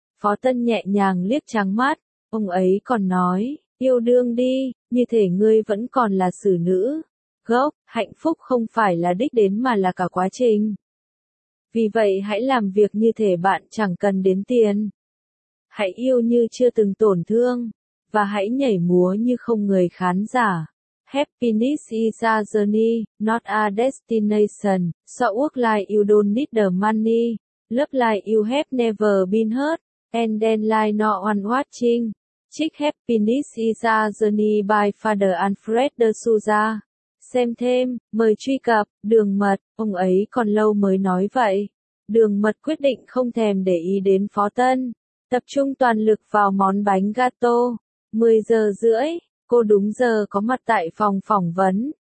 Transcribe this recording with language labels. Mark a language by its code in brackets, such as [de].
[vi] Phó Tân nhẹ nhàng liếc trắng mắt, ông ấy còn nói, yêu đương đi, như thể ngươi vẫn còn là xử nữ. Gốc, hạnh phúc không phải là đích đến mà là cả quá trình. Vì vậy hãy làm việc như thể bạn chẳng cần đến tiền. Hãy yêu như chưa từng tổn thương. Và hãy nhảy múa như không người khán giả. [en] Happiness is a journey, not a destination. So work like you don't need the money. Love like you have never been hurt. And then like no one watching. Check Happiness is a journey by Father Alfred de Souza. [vi] Xem thêm, mời truy cập, Đường mật, ông ấy còn lâu mới nói vậy. Đường mật quyết định không thèm để ý đến Phó Tân. Tập trung toàn lực vào món bánh gato. 10 giờ rưỡi, cô đúng giờ có mặt tại phòng phỏng vấn.